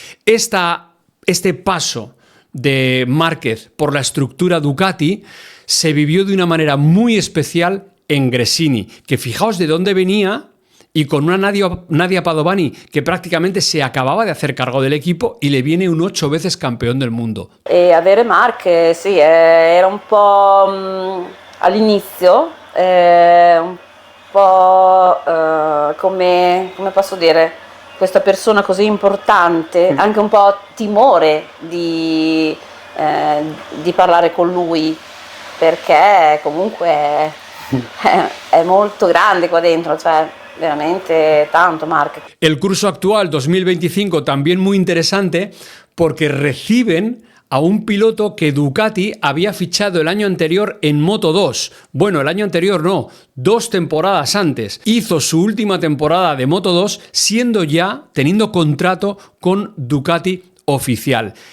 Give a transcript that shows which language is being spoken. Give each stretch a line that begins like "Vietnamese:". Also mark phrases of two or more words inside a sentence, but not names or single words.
Spanish: Este paso de Márquez por la estructura Ducati se vivió de una manera muy especial en Gresini, que fijaos de dónde venía, y con una Nadia Padovani que prácticamente se acababa de hacer cargo del equipo y le viene un 8 veces campeón del mundo.
Italian: Avere Marc, sì, era un po' all'inizio, un po' come posso dire, questa persona così importante, anche un po' timore di parlare con lui, perché comunque è molto grande qua dentro, cioè veramente tanto, Marc.
Spanish: El curso actual 2025 también muy interesante porque reciben a un piloto que Ducati había fichado el año anterior en Moto2. Bueno, el año anterior no, 2 temporadas antes. Hizo su última temporada de Moto2 teniendo contrato con Ducati oficial.